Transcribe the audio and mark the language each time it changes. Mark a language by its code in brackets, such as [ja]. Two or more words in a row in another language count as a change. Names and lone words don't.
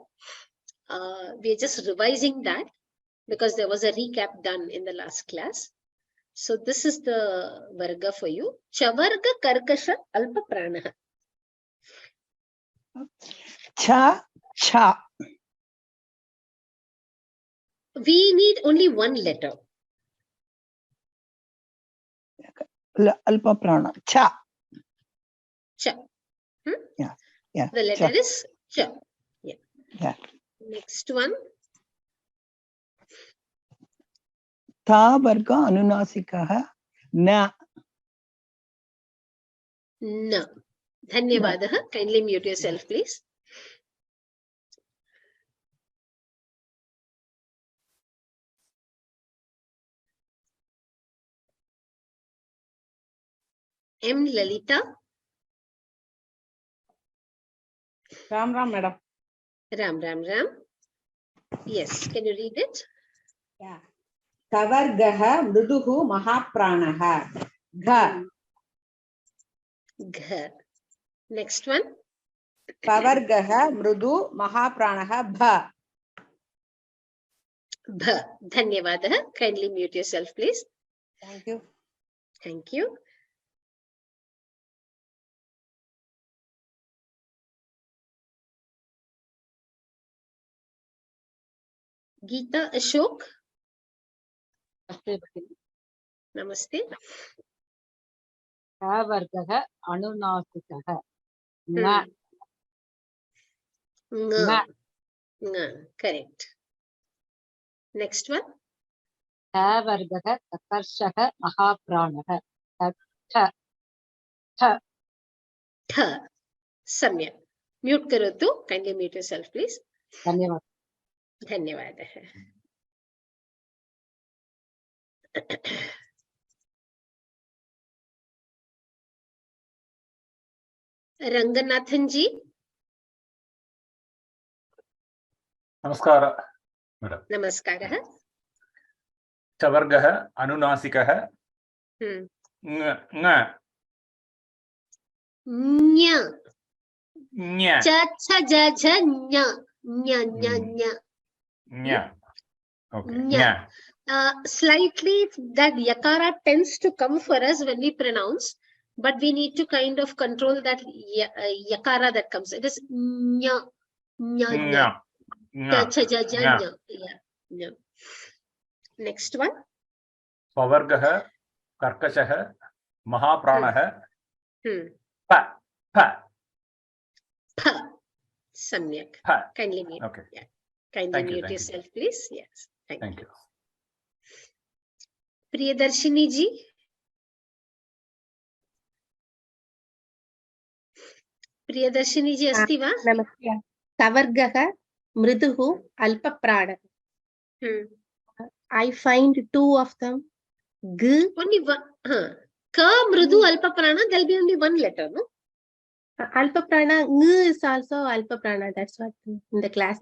[en] We are just revising that because there was a recap done in the last class. So this is the Varga for you. [sa] Chavarga Karkasha Alpa Pranaha. Cha. [en] We need only one letter. [sa] Alpa prana. Cha. Cha. [en] Yeah. Yeah. The letter is Cha. Yeah. Yeah. Next one. [sa] Ta varga anunasikaha na. No. Dhanyavadaha. [en] Kindly mute yourself, please. M. Lalita. Ram Ram, madam. Ram. Yes. Can you read it? Yeah. [sa] Kavargaha mruduhu mahapranaha. Gha. [en] Gha. Next one. [sa] Kavargaha mrudu mahapranaha bha. Bha. Dhanyavadaha. [en] Kindly mute yourself, please. Thank you. Thank you. Geeta Ashok. Namaste. [sa] Vargaha Anunasikaha. Na. Nga. [en] Correct. Next one. [sa] Vargaha Takarshaha Mahapranaha. Tha. Tha. Samyak. Mute karotu. [en] Kindly mute yourself, please. Dhanyavad. [sa] Dhanyavadaha. Ranganathan ji. Namaskara, madam. Namaskaraha. Chavargaha Anunasikaha. Nga. Nya. Nya. Cha cha ja ja nya. Nya. Nya. Okay. Nya. [en] Slightly that yakara tends to come for us when we pronounce, but we need to kind of control that yakara that comes. It is nya. [sa] Cha cha ja ja nya. [en] Yeah. Next one. [sa] Pavargaha Karkashaha Mahapranaha. Pa. Samyak. [en] Kindly mute. Okay. Yeah. Kindly mute yourself, please. Yes. Thank you. Priyadarshini ji. [sa] Priyadarshini ji asti va? Namaste. Kavargaha mriduhu alpaprana. [en] I find two of them. G. Only one. [sa] Ka mridu alpaprana. [en] There'll be only one letter, no? Alpaprana. Ng is also alpaprana. That's what in the class.